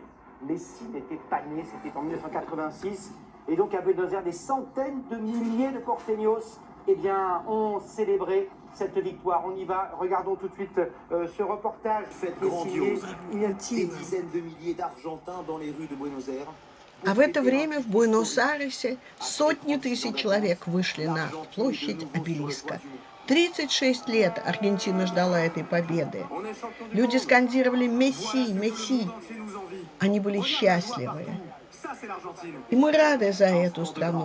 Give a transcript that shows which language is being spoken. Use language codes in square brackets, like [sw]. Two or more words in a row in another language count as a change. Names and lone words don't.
[fr] Messi n'était pas né, c'était en 1986. Et donc à Buenos Aires, des centaines de milliers de porteños ont célébré cette victoire. On y va, regardons tout de suite ce reportage. Fête grandiose. Il y a des dizaines de milliers d'Argentins dans les rues de Buenos Aires. [ru] А в это время в Буэнос-Айресе сотни тысяч человек вышли на площадь Обелиска. 36 лет Аргентина ждала этой победы. Люди скандировали «Месси! Месси!». Они были счастливы. И мы рады за эту страну.